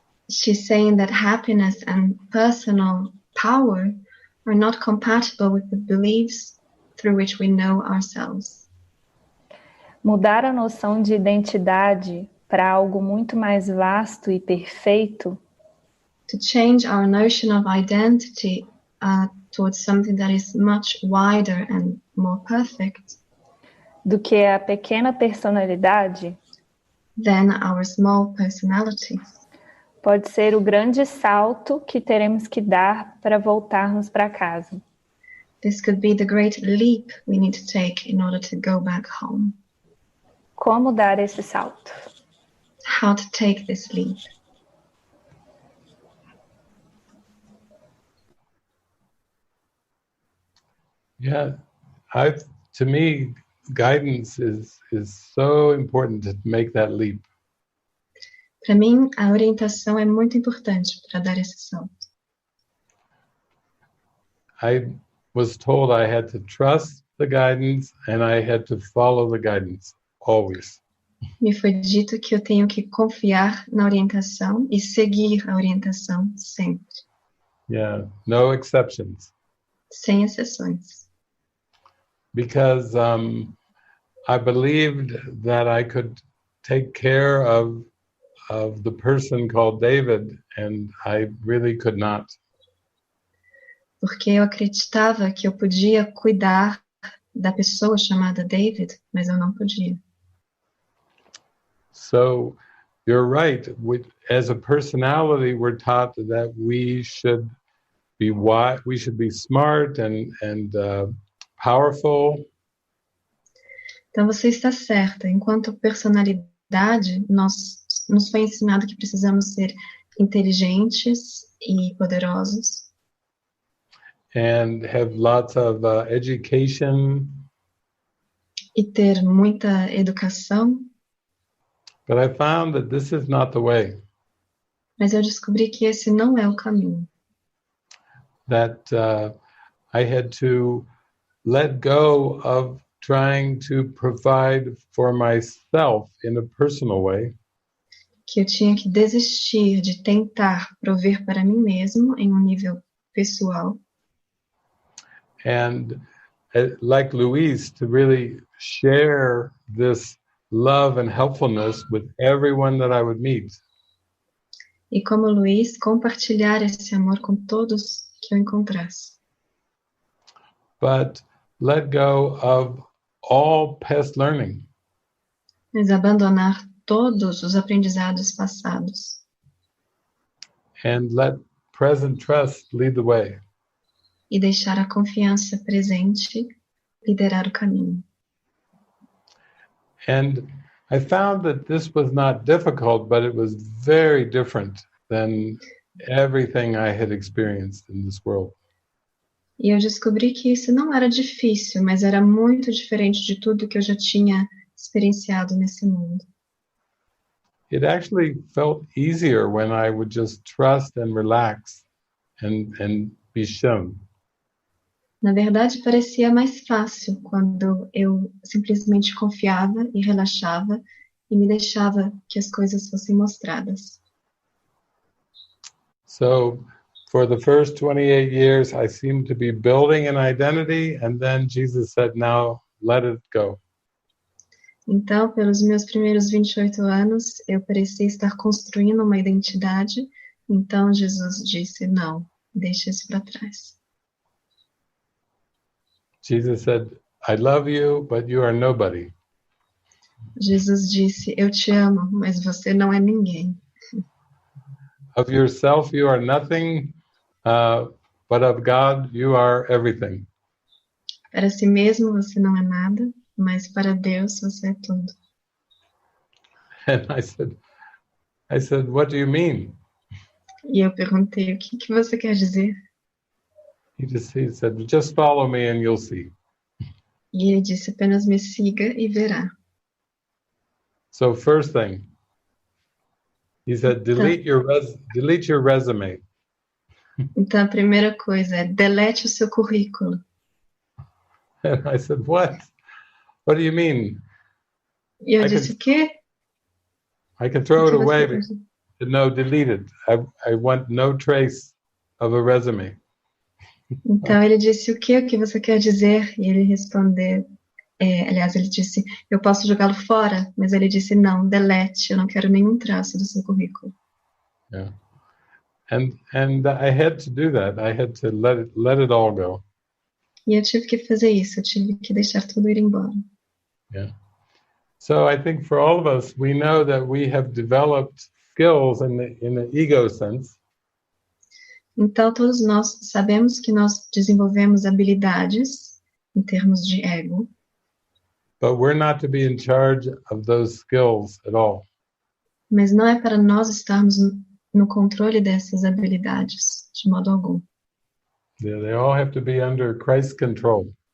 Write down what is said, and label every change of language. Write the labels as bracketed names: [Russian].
[English] She's saying that happiness and personal power are not compatible with the beliefs through which we know ourselves. [Portuguese] Mudar a noção de identidade para algo muito mais vasto e perfeito. [English] To change our notion of identity towards something that is much wider and more perfect [Portuguese] do que a pequena personalidade [English] than our small personality. [Portuguese] Pode ser o grande salto que teremos que dar para voltarmos para casa. [English] This could be the great leap we need to take in order to go back home. [Portuguese] Como dar esse salto? [English] How to take this leap? Yeah, to me, guidance is so important to make that leap. [Portuguese] Para mim, a orientação é muito importante para dar esse salto. [English] I was told I had to trust the guidance and I had to follow the guidance, always. [Portuguese] Me foi dito que eu tenho que confiar na orientação e seguir a orientação sempre. [English] Yeah, no exceptions. [Portuguese] Sem exceções. [English] Because I believed that I could take care of the person called David, and I really could not. [Portuguese] Porque eu acreditava que eu podia cuidar da pessoa chamada David, mas eu não podia. [English] So you're right. As a personality, we're taught that we should be wise, we should be smart and powerful. [Portuguese] Então você está certa. Enquanto personalidade, nos foi ensinado que precisamos ser inteligentes e poderosos. [English] And have lots of education. [Portuguese] E ter muita educação. [English] But I found that this is not the way. [Portuguese] Mas eu descobri que esse não é o caminho. [English] That I had to let go of trying to provide for myself in a personal way. [Portuguese] Que eu tinha que desistir de tentar prover para mim mesmo em um nível pessoal. [English] And like Luis, to really share this love and helpfulness with everyone that I would meet. [Portuguese] E como Luiz, compartilhar esse amor com todos que eu encontrasse. [English] But let go of all past learning. [Portuguese] Mas abandonar todos os aprendizados passados. [English] And let present trust lead the way. [Portuguese] E deixar a confiança presente liderar o caminho. [English] And I found that this was not difficult, but it was very different than everything I had experienced in this world. [Portuguese] E eu descobri que isso não era difícil, mas era muito diferente de tudo que eu já tinha experienciado nesse mundo. [English] It actually felt easier when I would just trust and relax and be shown. [Portuguese] Na verdade, parecia mais fácil quando eu simplesmente confiava e relaxava e me deixava que as coisas fossem mostradas. [English] So, for the first 28 years, I seemed to be building an identity, and then Jesus said, now let it go. [Portuguese] Então, pelos meus primeiros 28 anos, eu parecia estar construindo uma identidade. Então, Jesus disse, não, deixa isso para trás. [English] Jesus said, I love you, but you are nobody. [Portuguese] Jesus disse, eu te amo, mas você não é ninguém. [English] Of yourself, you are nothing, but of God, you are everything. [Portuguese] Para si mesmo, você não é nada, mas para Deus, você é tudo. [English] And I said, what do you mean? [Portuguese] E eu perguntei, o que você quer dizer? [English] He said, just follow me and you'll see. [Portuguese] E ele disse, apenas me siga e verá. [English] So first thing, he said, delete your resume. [Portuguese] Então a primeira coisa é, delete o seu currículo. [English] And I said, what? What do you mean? [Portuguese] E eu disse, o quê? [English] I can throw it away, but no, delete it. I want no trace of a resume. [Portuguese] Então ele disse, o que você quer dizer? E ele respondeu, aliás, ele disse, eu posso jogá-lo fora, mas ele disse, não, delete, eu não quero nenhum traço do seu currículo. [English] Yeah. And I had to do that. I had to let it all go. [Portuguese] E eu tive que fazer isso, eu tive que deixar tudo ir embora. [English] Yeah. So I think for all of us, we know that we have developed skills in the ego sense. [Portuguese] Então, todos nós sabemos que nós desenvolvemos habilidades em termos de ego. [English] But we're not to be in charge of those skills at all. [Portuguese] Mas não é para nós estarmos no controle dessas habilidades, de modo algum. [English] Yeah, they all have to be under Christ's control.